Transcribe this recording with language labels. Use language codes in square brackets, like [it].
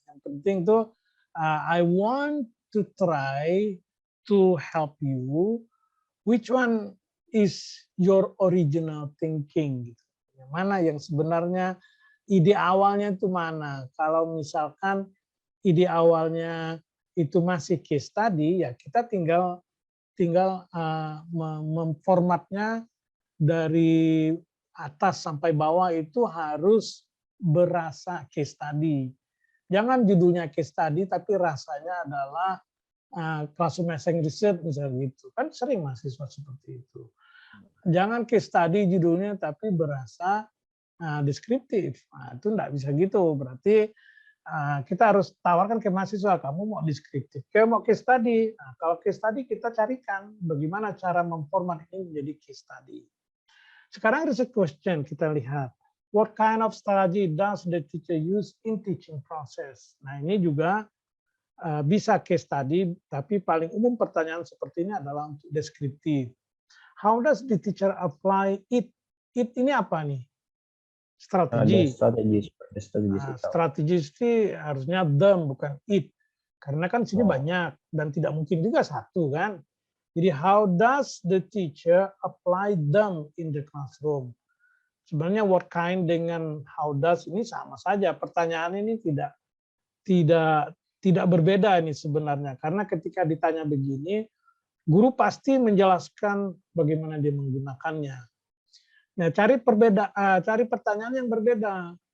[id] Yang penting tuh [en] I want to try to help you. Which one is your original thinking? [id] Gitu. Yang mana yang sebenarnya ide awalnya itu mana? Kalau misalkan ide awalnya itu masih case study, ya kita tinggal memformatnya dari atas sampai bawah itu harus berasa case study. Jangan judulnya case study tapi rasanya adalah classroom essay research misalnya gitu. Kan sering mahasiswa seperti itu. Jangan case study judulnya tapi berasa deskriptif. Itu enggak bisa gitu. Berarti kita harus tawarkan ke mahasiswa, kamu mau deskriptif, kamu mau case study. Nah, kalau case study kita carikan bagaimana cara memformat ini menjadi case study. Sekarang research question kita lihat. [en] What kind of strategy does the teacher use in teaching process? [id] Nah, ini juga bisa case study, tapi paling umum pertanyaan seperti ini adalah untuk deskriptif. [en] How does the teacher apply it? [id] It ini apa nih? Strategi. Strategi itu harusnya them bukan it. Karena kan sini banyak dan tidak mungkin juga satu kan. Jadi [en] how does the teacher apply them in the classroom? [id] Sebenarnya what kind dengan how does ini sama saja. Pertanyaan ini tidak berbeda ini sebenarnya. Karena ketika ditanya begini, guru pasti menjelaskan bagaimana dia menggunakannya. Nah, cari pertanyaan yang berbeda.